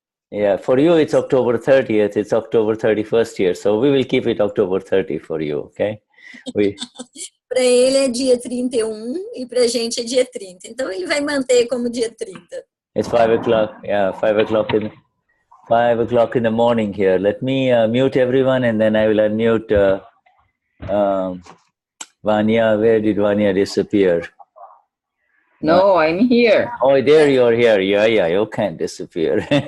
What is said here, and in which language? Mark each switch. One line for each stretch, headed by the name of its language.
English: Yeah, for you it's October 30th, it's October 31st here, so we will keep it October 30 for you, okay?
Portuguese: Para ele é dia 31 e para a gente é dia 30, então ele vai manter como dia 30.
English: It's 5 o'clock. Yeah, 5 o'clock in 5 o'clock in the morning here. Let me mute everyone, and then I will unmute Vanya. Where did Vanya disappear? No, I'm here. Oh, there you are here. Yeah, you can't disappear.